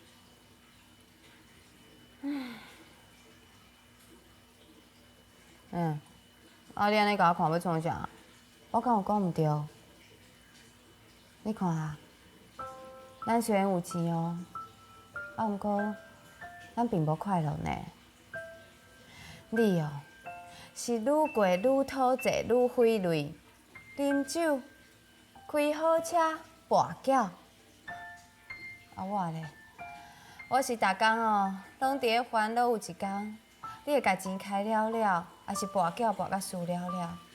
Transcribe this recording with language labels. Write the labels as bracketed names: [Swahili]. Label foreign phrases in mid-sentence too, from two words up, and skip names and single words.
[Min Nan Chinese] 啊，你安尼甲我看要创啥？我敢有讲毋对？你看啊，咱虽然有钱哦，啊，毋过咱并无快乐呢。你哦，是愈过愈讨债愈费泪，啉酒、开好车、跋筊。啊我咧，我是逐工哦，拢伫咧烦恼有一天，你会甲钱开了了，还是跋筊跋甲输了了？